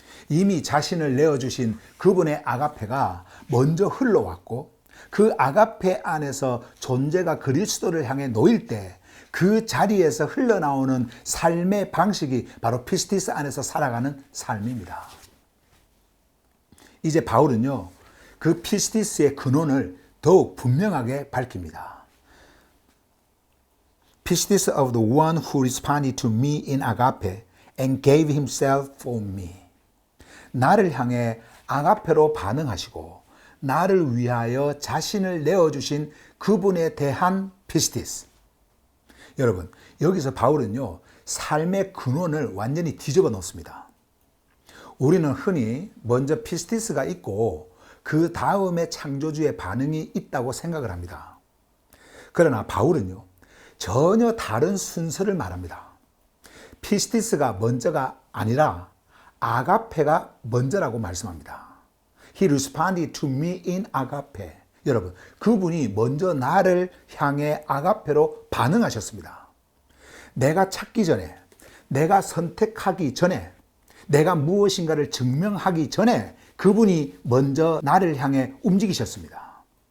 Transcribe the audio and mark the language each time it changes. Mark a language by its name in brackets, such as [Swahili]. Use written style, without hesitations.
[Korean] 이미 자신을 내어주신 그분의 아가페가 먼저 흘러왔고 그 아가페 안에서 존재가 그리스도를 향해 놓일 때 그 자리에서 흘러나오는 삶의 방식이 바로 피스티스 안에서 살아가는 삶입니다. 이제 바울은요, 그 피스티스의 근원을 더욱 분명하게 밝힙니다. [English] Pistis of the one who responded to me in agape and gave himself for me. [Korean] 나를 향해 아가페로 반응하시고 나를 위하여 자신을 내어주신 그분에 대한 피스티스. 여러분, 여기서 바울은요, 삶의 근원을 완전히 뒤집어 놓습니다. 우리는 흔히 먼저 피스티스가 있고 그 다음에 창조주의 반응이 있다고 생각을 합니다. 그러나 바울은요, 전혀 다른 순서를 말합니다. 피스티스가 먼저가 아니라 아가페가 먼저라고 말씀합니다. [English] He responded to me in agape. [Korean] 여러분, 그분이 먼저 나를 향해 아가페로 반응하셨습니다. 내가 찾기 전에, 내가 선택하기 전에, 내가 무엇인가를 증명하기 전에 그분이 먼저 나를 향해 움직이셨습니다.